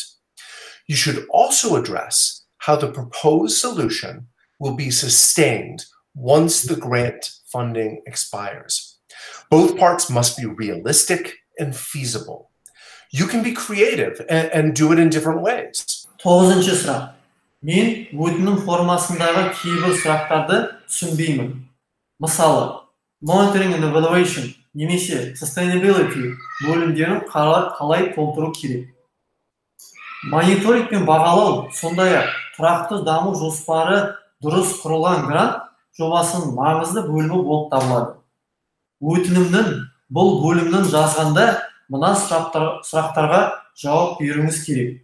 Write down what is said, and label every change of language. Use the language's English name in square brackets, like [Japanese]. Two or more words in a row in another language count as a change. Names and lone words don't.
[English] You should also address how the proposed solution will be sustained once the grant funding expires. Both parts must be realistic and feasible. You can be creative and do it in different ways. [Kazakh] 9-шы сұрақ. Мен өтінім формасындағы кейбір сұрақтарды түсінбеймін. Мысалы, [English] monitoring and evaluation [Kazakh] немесе sustainability бөлімдерін қалай толтыру керек. Мониторинг пен бағалау, сондай-ақ тұрақты даму жоспары дұрыс құрылған грант жобасының маңызды бөлімі болып табылады. Өтінімнің бұл бөлімнің жазғанда мына сұрақтарға жауап беруіңіз керек.